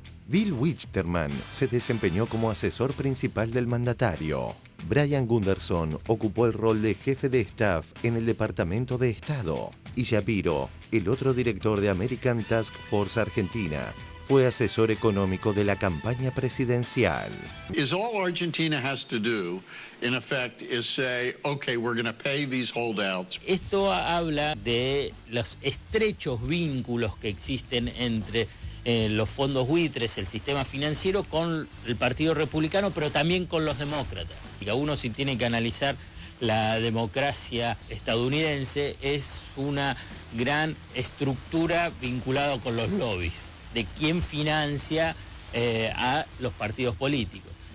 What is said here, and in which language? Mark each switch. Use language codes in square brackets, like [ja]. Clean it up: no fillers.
[es] Bill Wichterman se desempeñó como asesor principal del mandatario. Brian Gunderson ocupó el rol de jefe de staff en el Departamento de Estado. Y Shapiro, el otro director de American Task Force Argentina, fue asesor económico de la campaña presidencial. [en] Is all Argentina has to do, in effect, is say, okay, we're going to pay these holdouts. [es] Esto habla de los estrechos vínculos que existen entre los fondos buitres, el sistema financiero, con el Partido Republicano, pero también con los demócratas. Uno, si tiene que analizar la democracia estadounidense, es una gran estructura vinculada con los lobbies, de quién financia a los partidos políticos.